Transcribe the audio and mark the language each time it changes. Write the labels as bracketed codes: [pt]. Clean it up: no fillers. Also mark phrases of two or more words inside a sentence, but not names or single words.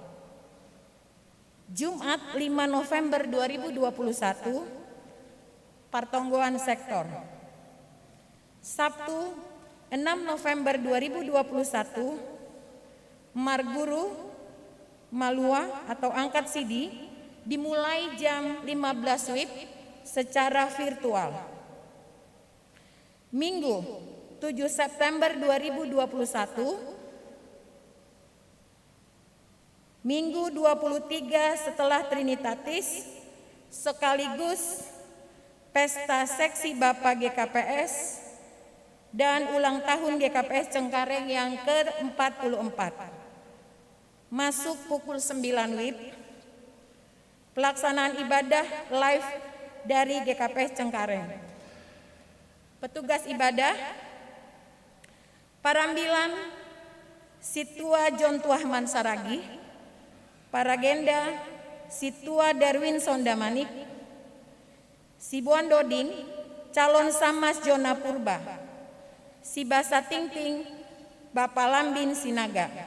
[id] Jumat 5 November 2021, Partonggoan Sektor. Sabtu 6 November 2021, Marguru Malua atau angkat sidi dimulai jam 15 WIB secara virtual. Minggu 7 September 2021, Minggu 23 setelah Trinitatis sekaligus pesta seksi Bapak GKPS dan ulang tahun GKPS Cengkareng yang ke-44. Masuk pukul 9 WIB, pelaksanaan ibadah live dari GKPS Cengkareng. Petugas ibadah, Parambilan Situa John Tuahman Saragi, Paragenda Situa Darwin Sondamanik, Sibuan Dodin, calon Samas Jona Purba, Sibasa Tingting, Bapak Lambin Sinaga.